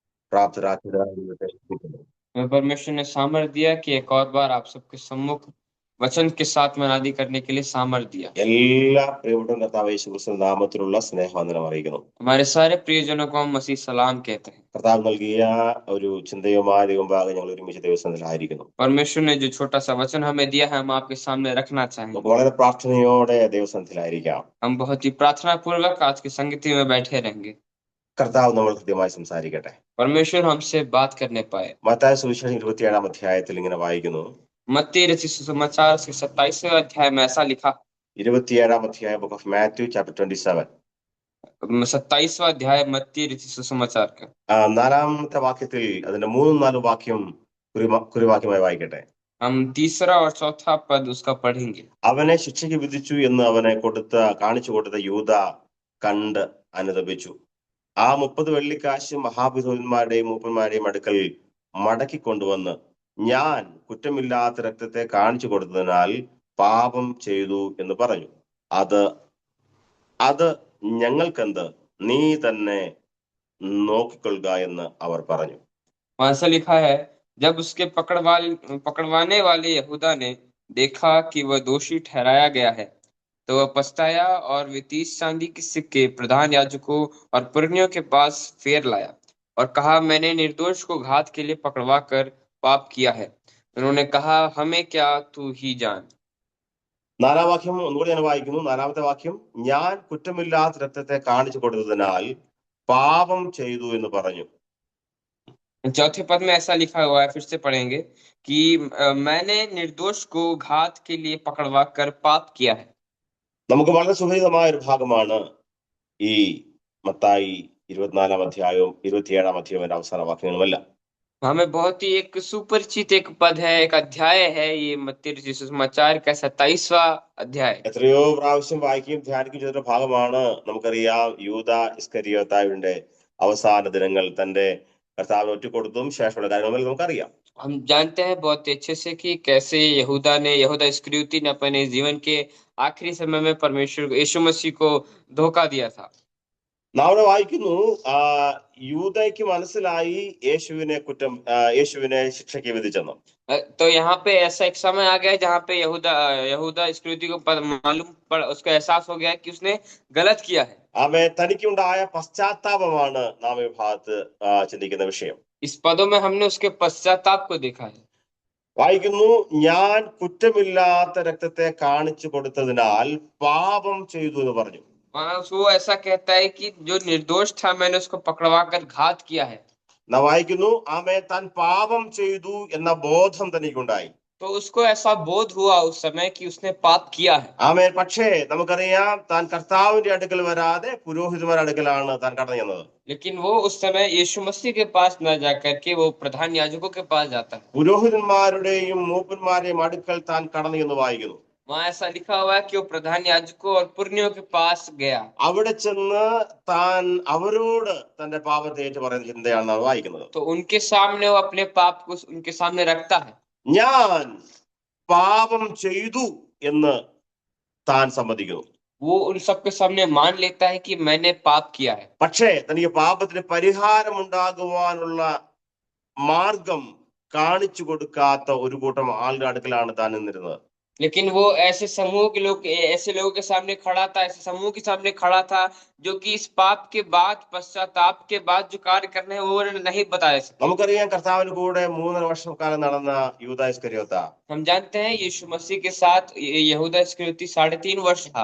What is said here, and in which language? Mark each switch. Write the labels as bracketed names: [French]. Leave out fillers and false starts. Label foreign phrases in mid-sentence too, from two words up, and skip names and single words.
[Malayalam] പ്രാപ്തരാക്കിയതായി ദൈവത്തെ സ്തുതിക്കുന്നു. [Hindi] परमेश्वर ने सामर्थ दिया कि एक और बार आप सबके सम्मुख वचन के साथ मनादी करने के लिए सामर्थ दिया। [Malayalam] എല്ലാ പ്രിയപ്പെട്ട കർത്താവ് യേശുക്രിസ്തു നാമത്തിലുള്ള സ്നേഹവന്ദനം അറിയിക്കുന്നു. [Hindi] हमारे सारे प्रियजनों को हम मसीह सलाम कहते हैं। [Malayalam] കർത്താവ് നൽകിയ ഒരു ചിന്തയുമായി ദൈവമുമ്പാകെ ഞങ്ങൾ ഒരുമിച്ച് ദൈവസന്നിധിയിലായിരിക്കുന്നു. [Hindi] परमेश्वर ने जो छोटा सा वचन हमें दिया है हम आपके सामने रखना चाहेंगे। [Malayalam] നമുക്ക് വളരെ പ്രാർത്ഥനയോടെ ദൈവസന്നിധിയിലായിരിക്കാം. [Hindi] हम बहुत ही प्रार्थना पूर्वक आज की संगति में बैठे रहेंगे। [Malayalam] കർത്താവ് നമ്മൾ കൃത്യമായി സംസാരിക്കട്ടെ. [Hindi] परमेश्वर हमसे बात करने पाए। [Malayalam] മത്തായി സുവിശേഷം 27-ാം അധ്യായത്തിൽ ഇങ്ങനെ വായിക്കുന്നു. [Hindi] मत्ती रचित सुसमाचार के 27वें अध्याय में ऐसा लिखा। [Malayalam] 27-ാം അധ്യായം [English] Book of Matthew Chapter 27 [Hindi] 27वां अध्याय मत्ती रचित सुसमाचार का [Malayalam] 4-ാമത്തെ വാക്യത്തിൽ അതിന്റെ 3-4 വാക്യം കുറിവാക്യമായി വായിക്കട്ടെ. [Hindi] हम तीसरा और चौथा पद उसका पढ़ेंगे। [Malayalam] അവനെ ശിക്ഷയ്ക്ക് വിധിച്ചു എന്ന് അവനെ കാണിച്ചു കൊടുത്ത യൂദ കണ്ട് അനുതപിച്ചു. ആ 30 വെള്ളിക്കാശ് മഹാപുരോഹിതന്മാരുടെയും മൂപ്പന്മാരുടെയും അടുക്കൽ മടക്കി കൊണ്ടുവന്ന്, ഞാൻ കുറ്റമില്ലാത്ത രക്തത്തെ കാണിച്ചു കൊടുത്തതിനാൽ പാപം ചെയ്തു എന്ന് പറഞ്ഞു. അത് ഞങ്ങൾക്കെന്ത്, നീ തന്നെ നോക്കിക്കൊള്ളുക എന്ന് അവർ പറഞ്ഞു. [Hindi] ऐसा लिखा है, जब उसके पकड़वाने वाले यहूदा ने देखा कि वह दोषी ठहराया गया है तो वह पछताया और वे 30 चांदी के सिक्के प्रधान याजकों और पुरनियों के पास फेर लाया और कहा, मैंने निर्दोष को घात के लिए पकड़वा कर पाप किया है। उन्होंने कहा, हमें क्या, तू ही जान। [Malayalam] 4-ാം വാക്യം ഒന്നുകൂടി ഞാൻ വായിക്കുന്നു. 4-ാമത്തെ വാക്യം, ഞാൻ കുറ്റമില്ലാത്ത രക്തത്തെ കാണിച്ചു കൊടുത്തതിനാൽ പാപം ചെയ്തു എന്ന് പറഞ്ഞു. [Hindi] चौथे पद में ऐसा लिखा हुआ है, फिर से पढ़ेंगे कि मैंने निर्दोष को घात के लिए पकड़वा कर पाप किया है। [Malayalam] നമുക്ക് വളരെ സുപരിചിതമായ ഒരു ഭാഗമാണ് ഈ മത്തായി 24-ാം അധ്യായവും 27-ാം അധ്യായവും അവസാന വാക്യങ്ങളുമെല്ലാം. [Hindi] हमें बहुत ही एक सुपरिचित एक पद है, एक अध्याय है ये मत्ती रचित सुसमाचार का 27वां अध्याय। [Malayalam] എത്രയോ പ്രാവശ്യം വായിക്കുകയും ധ്യാനിക്കുകയും ചെയ്ത ഭാഗമാണ്. നമുക്കറിയാം, യൂദ ഇസ്കരിയോത്താവിന്റെ അവസാന ദിനങ്ങൾ തന്റെ കർത്താവിനെ ഒറ്റുകൊടുത്തും ശേഷമുള്ള കാര്യങ്ങൾ നമുക്കറിയാം. [Hindi] हम जानते हैं बहुत अच्छे से कि कैसे यहूदा इस्करियोती ने अपने जीवन के आखिरी समय में परमेश्वर यीशु मसीह को धोखा दिया था। [Malayalam] നാം ഇവിടെ वाയിക്കുന്നു, യൂദയ്ക്ക് മനസ്സിലായി യേശുവിനെ ശിക്ഷയ്ക്ക് വിധിച്ചെന്ന്. [Hindi] तो यहाँ पे ऐसा एक समय आ गया जहाँ पे यहूदा इस्करियोती को उसको एहसास हो गया कि उसने गलत किया है। [Malayalam] തനിക്കുണ്ടായ പശ്ചാത്താപമാണ് നാം ഈ ഭാഗത്ത് ചിന്തിക്കുന്ന വിഷയം. [Hindi] इस पदों में हमने उसके पश्चाताप को देखा है। [Malayalam] വായിക്കുന്നു, ഞാൻ കുറ്റമില്ലാത്ത രക്തത്തെ കാണിച്ചു കൊടുത്തതിനാൽ പാപം ചെയ്തു എന്ന് പറഞ്ഞു. [Hindi] वो ऐसा कहता है कि जो निर्दोष था मैंने उसको पकड़वा कर घात किया है। [Malayalam] നാം വായിക്കുന്നു, താൻ പാപം ചെയ്തു എന്ന ബോധം തനിക്കുണ്ടായി. [Hindi] तो उसको ऐसा बोध हुआ उस समय कि उसने पाप किया है। [Malayalam] പക്ഷേ നമുക്കറിയാം, താൻ കർത്താവിന്റെ അടുക്കൽ വരാതെ പുരോഹിതന്മാരുടെ അടുക്കലാണ് താൻ കടന്നു ചെന്നത്. [Hindi] लेकिन वो उस समय यीशु मसीह के पास न जाकर के वो प्रधान याजकों के पास जाता है। [Malayalam] പുരോഹിതന്മാരുടെയും മൂപ്പന്മാരുടെയും അടുക്കൽ താൻ കടന്നു എന്ന് വായിക്കുന്നു. [Hindi] वहाँ ऐसा लिखा हुआ है कि वो प्रधान याजकों और पुरनियों के पास गया। [Malayalam] അവിടെ ചെന്ന് താൻ അവരോട് തന്റെ പാപത്തെ ഏറ്റു പറയുന്ന ചിന്തയാണ് നാം വായിക്കുന്നത്. [Hindi] तो उनके सामने वो अपने पाप को उनके सामने रखता है। [Malayalam] ഞാൻ പാപം ചെയ്തു എന്ന് താൻ സമ്മതിക്കുന്നു. [Hindi] वो उन सबके सामने मान लेता है कि मैंने पाप किया है। [Malayalam] പക്ഷേ തനിക്ക് പാപത്തിന് പരിഹാരം ഉണ്ടാകുവാനുള്ള മാർഗം കാണിച്ചു കൊടുക്കാത്ത ഒരു കൂട്ടം ആളുടെ അടുക്കലാണ് താൻ നിന്നിരുന്നത്. [Hindi] लेकिन वो ऐसे लोगों के सामने खड़ा था, ऐसे समूह के सामने खड़ा था जो कि इस पाप के बाद, पश्चाताप के बाद जो कार्य करने हैं वो नहीं बताया सकते। [Malayalam] നമുക്കറിയാം, കർത്താവിന് കൂടെ 3.5 വർഷക്കാലം നടന്ന യൂദാ ഇസ്കരിയോത്ത, [Hindi] हम जानते हैं यीशु मसीह के साथ यहूदा इस्करियोती 3.5 वर्ष था।